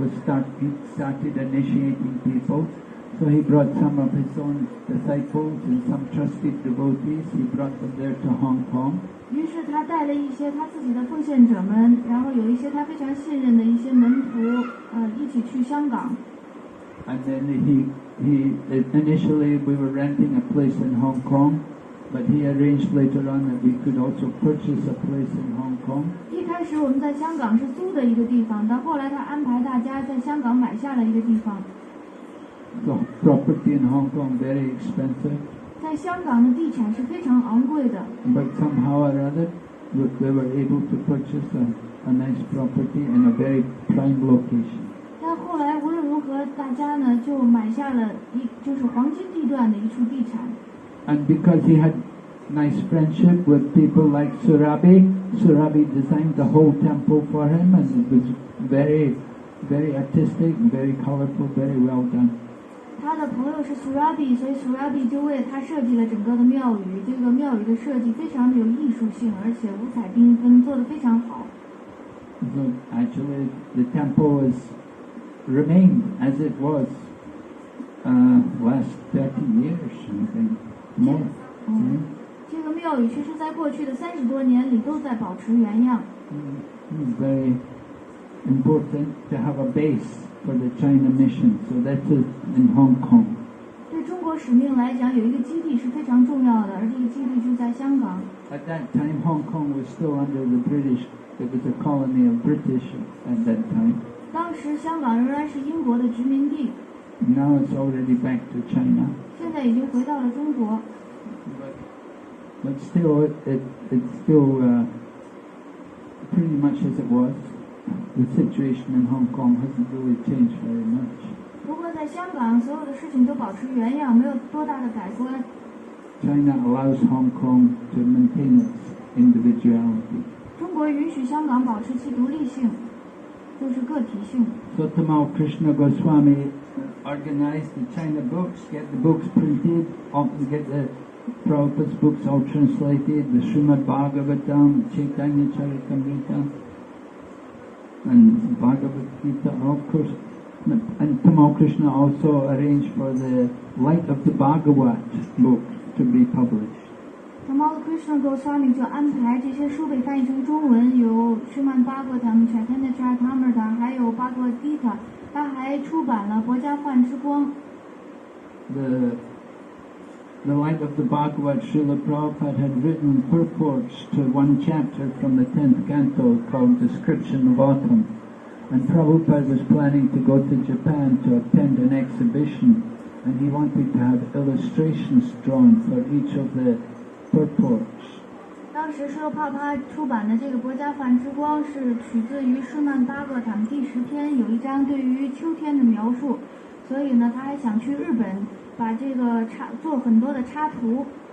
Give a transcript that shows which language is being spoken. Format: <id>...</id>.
<en>He started initiating people. So he brought some of his own disciples and some trusted devotees. He brought them there to Hong Kong.</en> <zh>于是他带了一些他自己的奉献者们，然后有一些他非常信任的一些门徒，一起去香港。</zh> <en>And then initially we were renting a place in Hong Kong, but he arranged later on that we could also purchase a place in Hong Kong.</en> <zh>一开始我们在香港是租的一个地方，到后来他安排大家在香港买下了一个地方。</zh> <en>So property in Hong Kong very expensive,</en> <zh>在香港的地产是非常昂贵的，</zh> <en>but somehow or other we were able to purchase a nice property in a very prime location.</en> <zh>但后来无论如何，大家呢就买下了就是黄金地段的一处地产。</zh> <en>And because he had nice friendship with people like Surabi designed the whole temple for him, and it was very, very artistic, very colorful, very well done.</en> <zh>他的朋友是 Surabi， 所以 Surabi 就为他设计了整个的庙宇。这个庙宇的设计非常的有艺术性，而且五彩缤纷，做得非常好。</zh> <en>So actually the temple remained as it was last 30 years, I think, more.</en> <zh>这个庙宇其实在过去的30多年里都在保持原样。</zh> <en>It's very important to have a base for the China mission, so that is in Hong Kong.</en> <zh>对中国使命来讲，有一个基地是非常重要的，而这个基地就在香港。</zh> <en>At that time, Hong Kong was still under the British. It was a colony of British at that time.</en> <zh>当时香港仍然是英国的殖民地，</zh> <en>Now it's already back to China.</en> <zh>现在已经回到了中国。</zh> <en>But still, it's still pretty much as it was. The situation in Hong Kong hasn't really changed very much.</en> <zh>不过在香港，所有的事情都保持原样，没有多大的改观。</zh> <en>China allows Hong Kong to maintain its individuality.</en> <zh>中国允许香港保持其独立性，就是个体性。</zh> <en>So Tamal Krishna Goswami organized the China books, get the books printed, get the Prabhupada's books all translated, the Srimad Bhagavatam, Chaitanya Charitamrita, and Bhagavad Gita, of course. And Tamal Krishna also arranged for the Light of the Bhagavat book to be published.</en> <zh>Tamal Krishna Goswami 就安排这些书被翻译成中文，有Srimad Bhagavatam、Chaitanya Charitamrita，还有 Bhagavad Gita。他还出版了《薄伽梵之光》。</zh> <en>The Light of the Bhagavat, Srila Prabhupada had written purports to one chapter from the 10th canto called Description of Autumn. And Prabhupada was planning to go to Japan to attend an exhibition, and he wanted to have illustrations drawn for each of the purports.</en> <zh>当时施罗帕帕出版的这个《薄伽梵之光》是取自于施曼巴格坦第10篇，有一章对于秋天的描述，所以呢，他还想去日本把这个做很多的插图。</zh>